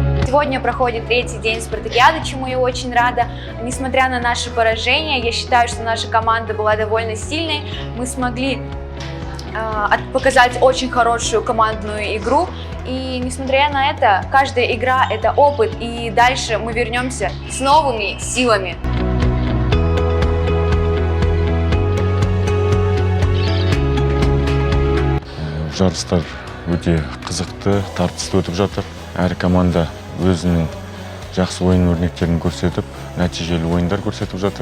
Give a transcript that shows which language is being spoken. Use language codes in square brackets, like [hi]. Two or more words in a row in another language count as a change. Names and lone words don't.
[ru] Сегодня проходит третий день спартакиады, чему я очень рада. Несмотря на наши поражения, я считаю, что наша команда была довольно сильной. Мы смогли показать очень хорошую командную игру. И несмотря на это, каждая игра – это опыт, и дальше мы вернемся с новыми силами. [kk] Жарыстар өте қызықты, тартысты өтіп жатыр. Әр команда өзінің жақсы ойын өрнектерін көрсетіп, нәтижелі ойындар көрсетіп жатыр.